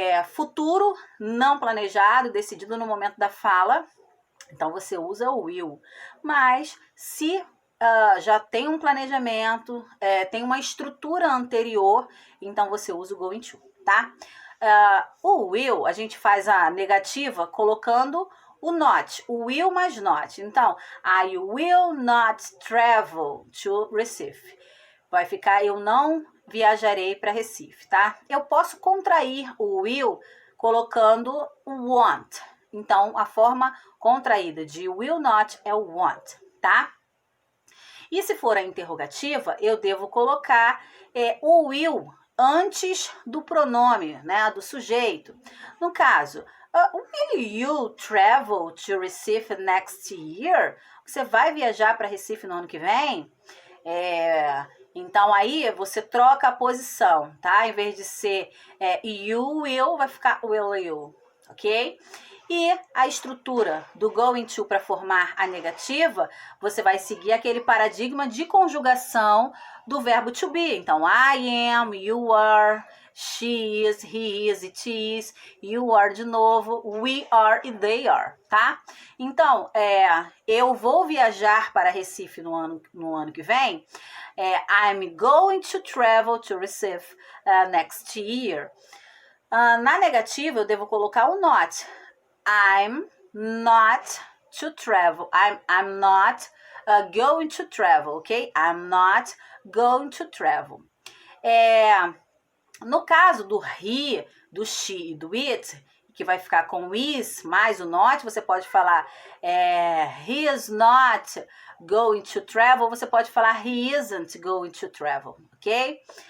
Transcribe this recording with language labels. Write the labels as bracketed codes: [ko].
[pt] Futuro, não planejado, decidido no momento da fala, então você usa o will. Mas, se já tem um planejamento, tem uma estrutura anterior, então você usa o going to. Tá? O will, a gente faz a negativa colocando o not, o will mais not. Então, [en] I will not travel to Recife. [pt] Vai ficar, eu não viajarei para Recife, tá? Eu posso contrair o will colocando o want. Então, a forma contraída de will not é o want, tá? E se for a interrogativa, eu devo colocar o will antes do pronome, né, do sujeito. No caso, [en] will you travel to Recife next year? [pt] Você vai viajar para Recife no ano que vem? Então, aí você troca a posição, tá? Em vez de ser you will, vai ficar will you, ok? E a estrutura do going to para formar a negativa, você vai seguir aquele paradigma de conjugação do verbo to be. [en] Então, I am, you are, she is, he is, it is, you are [pt] de novo, [en] we are e they are, tá? [pt] Então, eu vou viajar para Recife no ano que vem. [en] I'm going to travel to Recife next year. [pt] Na negativa, eu devo colocar o not. [en] I'm not to travel. I'm not going to travel, ok? I'm not going to travel. [pt] No caso do he, do she e do it, que vai ficar com is mais o not, você pode falar [en] he is not going to travel, [pt] você pode falar [en] he isn't going to travel, [pt] ok?